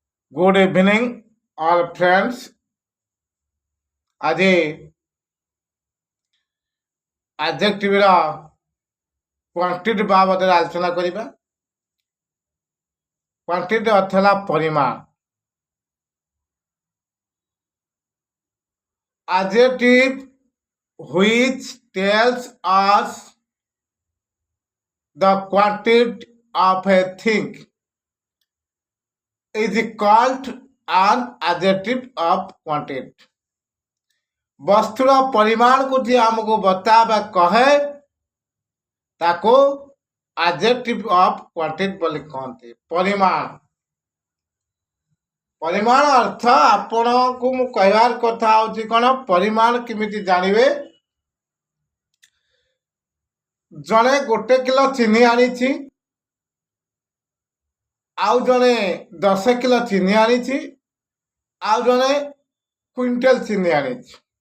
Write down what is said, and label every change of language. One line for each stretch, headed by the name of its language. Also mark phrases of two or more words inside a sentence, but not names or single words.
English: Good evening, all friends.
Odia: ଆଜି
English: adjective quantity
Odia: ବାବଦରେ ଆଲୋଚନା କରିବା। କ୍ୱାଣ୍ଟିଟି ଅର୍ଥ ହେଲା ପରିମାଣ।
English: Adjective which tells us the quantity of a thing is called an adjective of quantity.
Odia: ବସ୍ତୁର ପରିମାଣକୁ ଯିଏ ଆମକୁ ବତାବା କହେ ତାକୁ
English: adjective of quantity
Odia: ବୋଲି କହନ୍ତି। ପରିମାଣ ଅର୍ଥ ଆପଣଙ୍କୁ ମୁଁ କହିବାର କଥା ହଉଛି କ'ଣ, ପରିମାଣ କେମିତି ଜାଣିବେ। ଜଣେ 1 କିଲୋ ଚିନି ଆଣିଛି, ଆଉ ଜଣେ 10 କିଲୋ ଚିନି ଆଣିଛି, ଆଉ ଜଣେ କୁଇଣ୍ଟାଲ ଚିନି ଆଣିଛି।